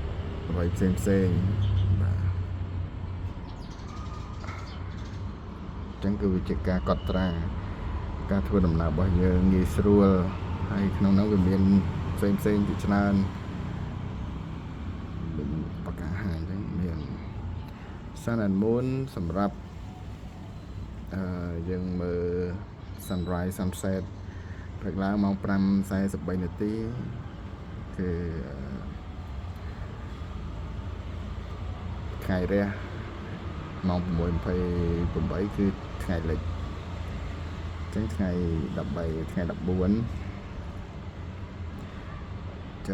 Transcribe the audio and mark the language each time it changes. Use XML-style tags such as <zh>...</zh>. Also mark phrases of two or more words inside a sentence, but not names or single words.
<km>អ្វីផ្សេងបាទចឹងគឺវាជាការកត់ត្រាការធ្វើដំណើររបស់យើងងាយស្រួលហើយក្នុងនោះវាមានផ្សេងជាច្រើនបកាហាអញ្ចឹងមាន</km> <en>Sun and Moon</en> <km>សម្រាប់ យើងមើល</km> <en>sunrise sunset</en> <km>ព្រឹកឡើងម៉ោង 5:43 នាទីគឺថ្ងៃរះម៉ោង 6:28 គឺថ្ងៃលិចអញ្ចឹងថ្ងៃ 13 ថ្ងៃ 14 ចឹង</km>